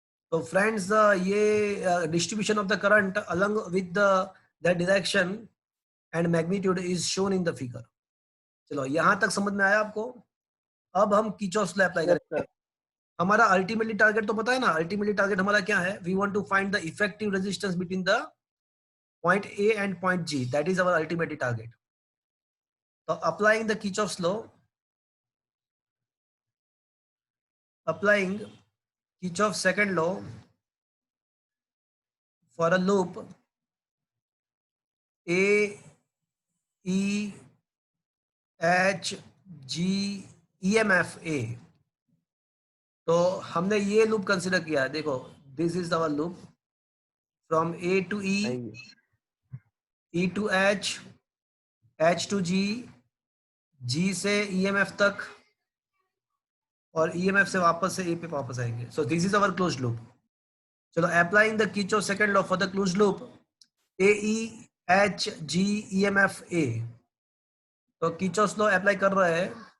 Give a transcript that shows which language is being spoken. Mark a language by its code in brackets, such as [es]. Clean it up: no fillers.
[hi] तो फ्रेंड्स ये [en] Distribution of the current along with the direction and magnitude is shown in the figure. [hi] चलो यहां तक समझ में आया आपको? अब हम किर्चॉफ्स लॉ अप्लाई [en] Yes [hi] करेंगे। [en] sir। [hi] हमारा अल्टीमेटली टारगेट तो पता है ना, अल्टीमेटली टारगेट हमारा क्या है? [en] We want to find the effective resistance between the point A and point G, that is our ultimate target. So applying the Kirchhoff's law, applying Kirchhoff's second law for a loop A E H G EMF A, [hi] तो हमने ये loop consider किया है। देखो [en] this is our loop from A to E, E to H, H to G, [hi] G से EMF तक और EMF से वापस से A पे वापस आएंगे। [en] So this is our closed loop. चलो applying the Kirchhoff second law for the closed loop A E H G EMF A, [hi] तो Kirchhoff's लॉ अप्लाई कर रहे हैं।